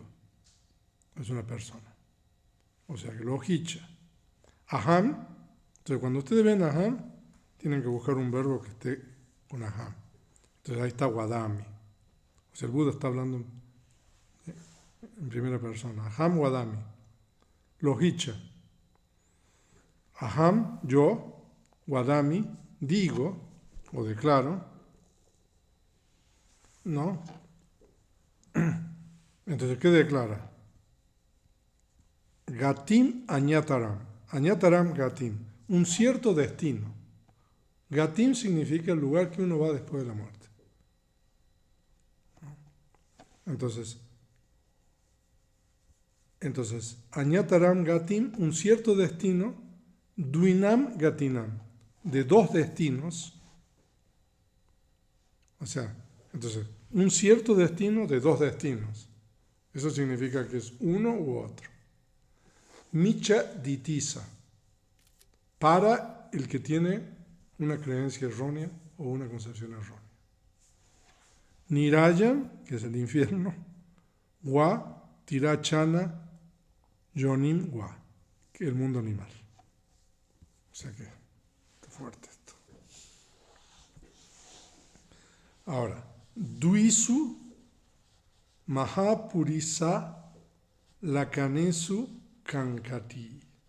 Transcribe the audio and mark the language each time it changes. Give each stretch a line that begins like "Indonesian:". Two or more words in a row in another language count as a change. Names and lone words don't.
Spanish: Es una persona. O sea que lohicha. Aham. Entonces cuando ustedes ven aham, tienen que buscar un verbo que esté con aham. Entonces ahí está Wadami. O sea, el Buda está hablando en primera persona.
Pali: Aham Wadami.
Spanish: Lohicha. Aham, yo. Wadami, digo o declaro. ¿No? Entonces, ¿qué declara?
Pali: Gatim añataram. Añataram gatim.
Spanish: Un cierto destino. Gatim significa el lugar que uno va después de la muerte. Entonces,
Pali: añataram gatim,
Spanish: un cierto destino,
Pali: duinam gatinam,
Spanish: de dos destinos. O sea, entonces, un cierto destino de dos destinos. Eso significa que es uno u otro.
Pali: Micha ditisa,
Spanish: para el que tiene una creencia errónea o una concepción errónea. Nirayan, que es el infierno.
Pali: Wa, tirachana, yonim, wa,
Spanish: que es el mundo animal. O sea que, está fuerte esto. Ahora,
Pali: Duisu, Mahapurisa, Lakanesu, Kankati.